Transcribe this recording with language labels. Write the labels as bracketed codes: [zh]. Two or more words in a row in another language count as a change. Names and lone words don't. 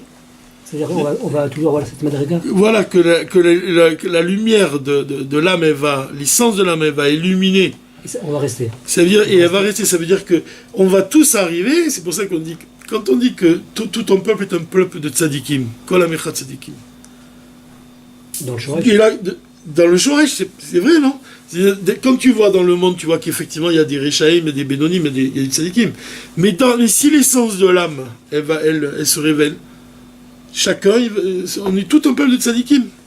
[fr] C'est-à-dire qu'on va toujours avoir cette madriga. Voilà, que la lumière de l'âme, l'essence de l'âme, elle va illuminer. On va rester. Ça veut dire, et elle va rester, ça veut dire qu'on va tous arriver, c'est pour ça qu'on dit, quand on dit que tout ton peuple est un peuple de tzadikim, [he] כל עמך צדיקים. [fr] Dans le Shoresh. Dans le Shoresh, c'est vrai, non? Quand tu vois dans le monde, tu vois qu'effectivement il y a des Rechaïm, des Bénonim, il y a des Tzadikim. Mais si l'essence de l'âme, elle se révèle, chacun, on est tout un peuple de Tzadikim.